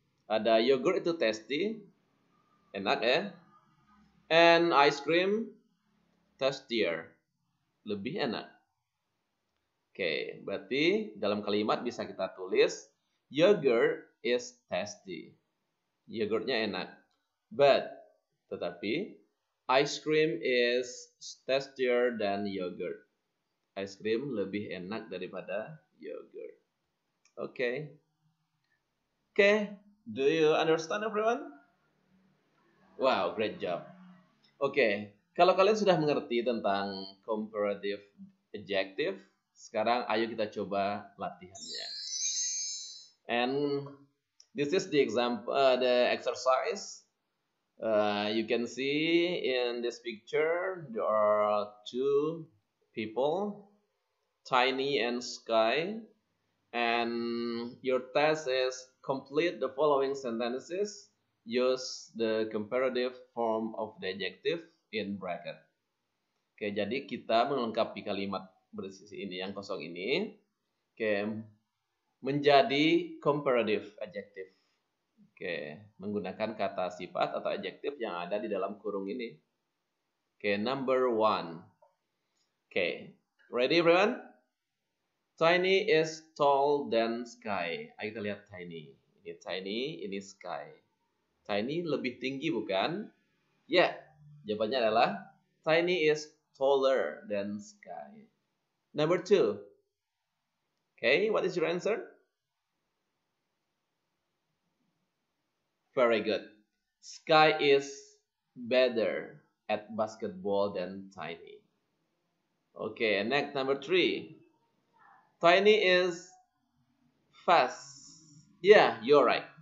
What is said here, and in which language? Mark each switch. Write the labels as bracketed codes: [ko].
[id] Ada yogurt itu tasty, enak ya. [en] And ice cream, tastier, [id] lebih enak. Oke, berarti dalam kalimat bisa kita tulis, [en] yogurt is tasty. [id] Yogurtnya enak. [en] But, tetapi, ice cream is tastier than yogurt. [id] Ice cream lebih enak daripada yogurt. Oke. [en] Oke, do you understand everyone? Wow, great job. [id] Oke, kalau kalian sudah mengerti tentang comparative adjective, sekarang ayo kita coba latihannya. [en] And this is the example, the exercise. You can see in this picture there are two people, Tiny and Sky, and your task is complete the following sentences. Use the comparative form of the adjective in bracket. [id] Oke, jadi kita melengkapi kalimat bersisi ini yang kosong ini. Oke, menjadi comparative adjective. Oke, menggunakan kata sifat atau adjektif yang ada di dalam kurung ini. [en] Oke, number 1. Oke, ready everyone? Tiny is tall than Sky. [id] Ayo kita lihat Tiny. Ini Tiny, ini Sky. Tiny lebih tinggi bukan? Ya, jawabannya adalah [en] Tiny is taller than Sky. Number 2. Okay, what is your answer? Very good. Sky is better at basketball than Tiny. Okay, next, number 3. Tiny is fast. Yeah, you're right.